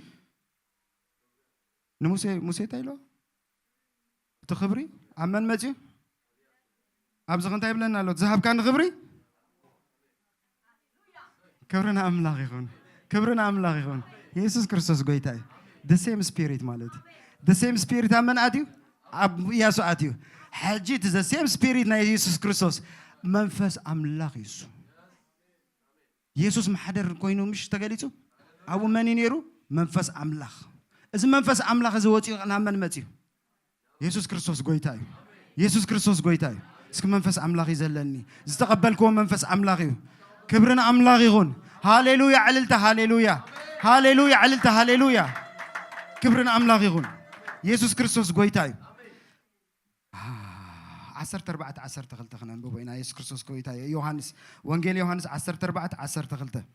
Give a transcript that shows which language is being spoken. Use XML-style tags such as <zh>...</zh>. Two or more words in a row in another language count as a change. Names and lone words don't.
<ti>ንሙሴ እንታይ ኢሎ እቲ ክብሪ ኣብ መን መፅዩ ኣብዚ እንታይ ይብለና ኣሎ ዝሃብካኒ ክብሪ ክብርን ኣምላኽ ይኹን ኢየሱስ ክርስቶስ ጎይታ እዩ</ti> <en>the same spirit</en> <ti>ማለት</ti> <en>the same spirit</en> <ti>ኣመን ኣትዩ ኣብ ኢያሱ ኣትዩ ሕጂ እቲ</ti> <en>the same spirit</en> <ti>ናይ ኢየሱስ ክርስቶስ መንፈስ ኣምላኽ እዩ ኢየሱስ ማሕደር ኮይኑ ምሽ ተገሊጹ ኣብኡ መን እዩ ነይሩ መንፈስ ኣምላኽ እዚ መንፈስ ኣምላኽ እዚ ወፂኡ ናብ መን መፅዩ ኢየሱስ ክርስቶስ ጎይታ እዩ ኢየሱስ ክርስቶስ ጎይታ እዩ እስኪ መንፈስ ኣምላኽ እዩ ዘለኒ ዝተቐበልክዎ መንፈስ ኣምላኽ እዩ ክብርን ኣምላኽ ይኹን ሃሌሉያ ዕልልታ ሃሌሉያ ዕልልታ ሃሌሉያ ክብርን ኣምላኽ ይኹን ኢየሱስ ክርስቶስ ጎይታ እዩ 14:12 ክነንብብ ኢና ኢየሱስ ክርስቶስ ጎይታ እዩ ዮሐንስ ወንጌል ዮሐንስ 14:12</ti>